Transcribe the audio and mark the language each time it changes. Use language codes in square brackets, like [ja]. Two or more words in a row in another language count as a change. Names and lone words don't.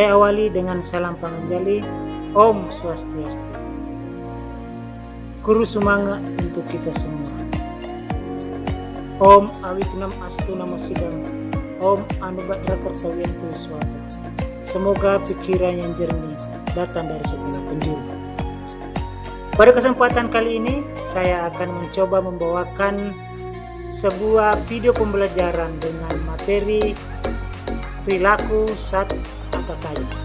[id] Awali dengan salam panganjali, Om Swastiastu. Guru semangat untuk kita semua. [sa] ॐ अविघ्नम् अस्तु नमो सिद्धम्, ॐ आनोभद्राः क्रतवोयन्तु विश्वतः. [id] Semoga pikiran yang jernih datang dari segala penjuru. Pada kesempatan kali ini, saya akan mencoba membawakan sebuah video pembelajaran dengan materi perilaku Sat Atataya.